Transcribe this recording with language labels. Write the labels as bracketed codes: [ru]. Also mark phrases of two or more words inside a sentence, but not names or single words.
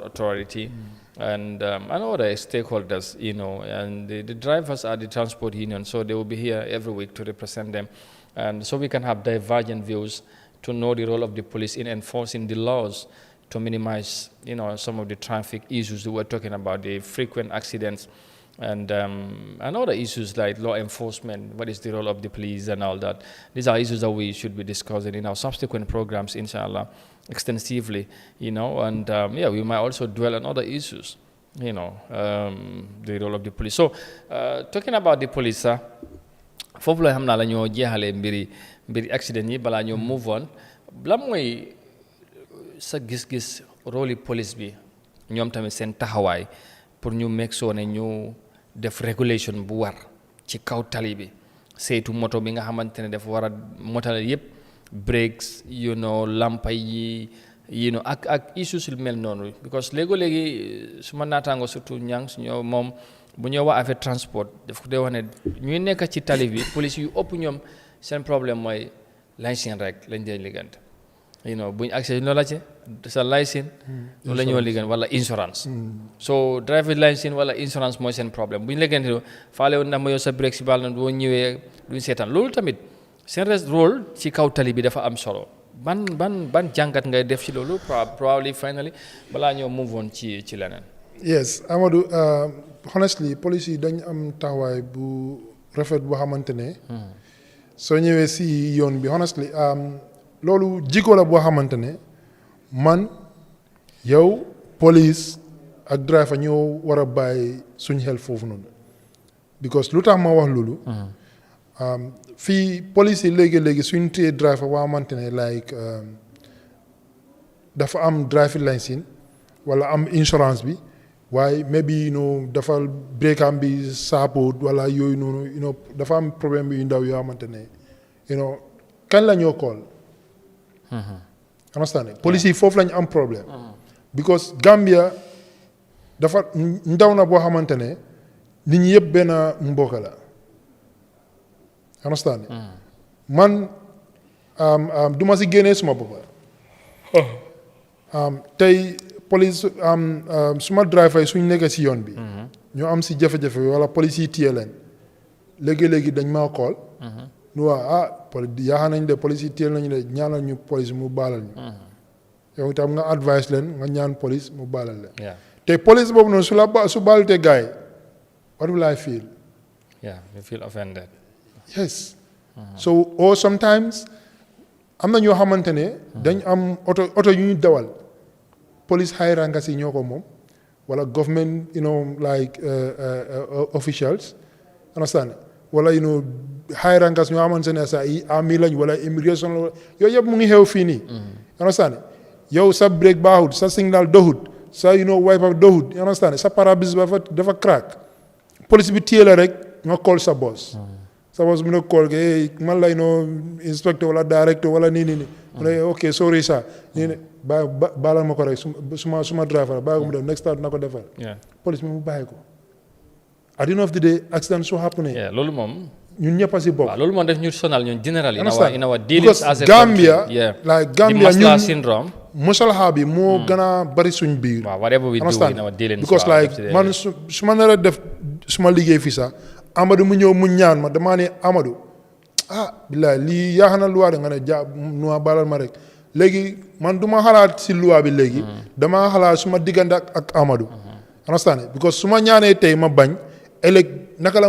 [en] Authority and other stakeholders and the drivers are the transport union so they will be here every week to represent them and so we can have divergent views to know the role of the police in enforcing the laws to minimize, some of the traffic issues that we're talking about, the frequent accidents and other issues like law enforcement, what is the role of the police and all that. These are issues that we should be discussing in our subsequent programs, inshallah, extensively, and we might also dwell on other issues, the role of the police. So, talking about the police, [wo] foofu la xam naa la ñoo jeexalee mbiri accident yi balaa ñoo [en] move on [wo] lan mooy sa gis-gis rôle police bi ñoom tamit seen taxawaay pour ñu [en] make sure [wo] ne ñu def régulation bu war ci kaw tali bi saytu moto bi nga xamante ne dafa war a motale yëpp breaks lampa yi ak issues yu mel noonu because léegi su ma naataango surtout ñang suñu moom bu ñoo wax affaire transport daf ko dee wax ne ñuy nekk ci tali bi police yu ëpp ñoom seen problème mooy licence rek lañ dee liggante buñ accès ñu la ci sa licence loolu la ñoo liggante wala insurance so [en] driver licence [wo] wala insurance mooy seen problème buñ liggante faale woon ndax ma yow sa break si baal na boo ñëwee duñ seetaan loolu tamit seen rôle ci kaw tali bi dafa am solo ban jàngat ngay def ci loolu [en] probably finally [wo] balaa ñoo [en] move on [wo] ci leneen. Yes, Amadou, honestly, police yi dañ am taxawaay bu rafet boo xamante ne soo ñëwee si yoon bi honestly loolu jikko la boo xamante ne man yow police ak driver ñoo war a bàyyi suñ xel foofu noonu because lu tax ma wax loolu fii police yi léegi suñ téye driver boo xamante ne like dafa am [en] driving license [wo] wala am insurance bi waaye maybe dafa break am bi saaput wala yooyu noonu dafa am problème yu ndaw yoo xamante ne kañ la ñoo [en] call understand [wo] police yi foofu lañu am problème because Gambia dafa ndaw na boo xamante ne nit ñi yëpp benn mbokk la understand man du ma si génnee suma boppa tey police suma driver yi suñ nekk si yoon bi ñoo am si jafe-jafe wala police yi téye leen léegi-léegi dañ maa call nu waa yaakaar nañ de police yi téye nañu de ñaanal ñu police mu baalal ñu yow itam nga advice leen nga ñaan police mu baalal leen te police boobu noonu su baalutee gars yi [en] what will I feel? You feel offended. Yes. [wo] So or sometimes am na ñoo xamante ne dañ am oto yu ñu dawal police [en] high rankas [wo] yi ñoo ko moom wala [en] government like officials understand [wo] wala [en] high rankas [wo] ñoo xamante ne sax yi army lañ wala immigration la yooyu yëpp mu ngi xew fii nii understand yow sa brake baaxut sa signal doxut sa wiper doxut understand sa pare-brise dafa crack police bi téye la rek nga call sa boss sa boss mu ne call ke man la inspector wala director wala nii mu ne [en] ok sorry [wo] sa nii ne baalal ma ko rek suma driver bàyyi ko mu def [en] next time [wo] na ko defal police bi mu bàyyi ko [en] at the end of the day accident so happening [wo] loolu moom ñun ñëpp a si bokk. waaw loolu moom def ñu sonal ñun [en] generally in our dealings as a Gambia country like Gambia masla syndrome [wo] musalaha bi moo gën a bari suñ biir. [en] waaw whatever we do in our dealings [wo] because like man su ma nar a def suma liggéey fii sax Amadou mu ñëw mu ñaan ma damaa ne Amadou billaay lii yaa na luwaa de nga ne nuwaa balal ma rek léegi man du ma xalaat si luwaa bi léegi damaa xalaat suma diggante ak Amadou understand because su ma ñaanee tey ma bañ ëllëg naka la